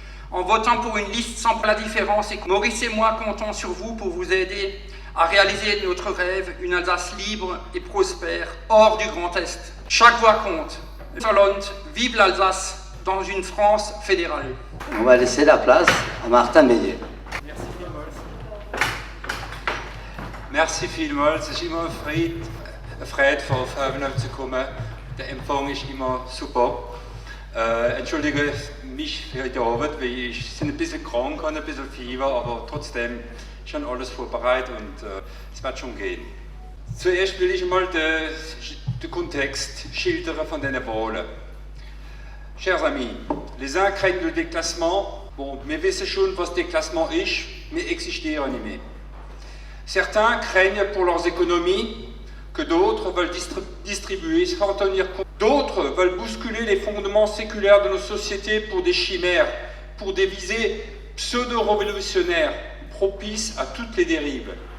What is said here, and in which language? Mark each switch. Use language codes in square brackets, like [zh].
[fr] En votant pour une liste sans la différence, et Maurice et moi comptons sur vous pour vous aider à réaliser notre rêve, une Alsace libre et prospère, hors du Grand Est. Chaque voix compte. Hollande, vive l'Alsace dans une France fédérale. On va laisser la place à Martin Meillet. [de] Merci vielmals. Es ist immer eine Freude, vor Favenham zu kommen. Der Empfang ist immer super. Entschuldige mich für heute Abend, weil ich bin ein bisschen krank, habe ein bisschen Fieber, aber trotzdem schon alles vorbereitet und es wird schon gehen. Zuerst will ich mal den Kontext schildern von diesen Wahlen. [fr] Chers amis, les uns craignent le déclassement. [de] Bon, wir wissen schon, was déclassement ist, wir existieren nicht mehr. [fr] Certains craignent pour leurs économies, que d'autres veulent distribuer sans tenir compte. D'autres veulent bousculer les fondements séculaires de nos sociétés pour des chimères, pour des visées pseudo-révolutionnaires, propices à toutes les dérives.